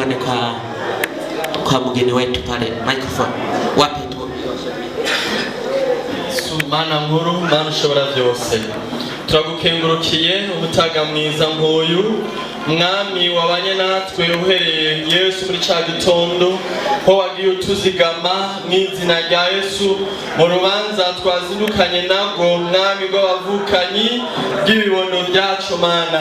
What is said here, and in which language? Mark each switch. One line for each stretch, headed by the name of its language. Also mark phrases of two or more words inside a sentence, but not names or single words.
Swahili: baraka kwa mgeni wetu pale. Microphone wapi tu.
Rundi: Mana nkuru, Mana ushobora byose, turagukengurukiye ubutaga mwiza nk'uyu mwami wabanye natwe uhereye Yesu muri ca gitondo ho wagiye utuzigama mw'izina rya Yesu mu rubanza twazindukanye nabwo mwami rw'abavukanyi bw'ibibondo byacu Mana.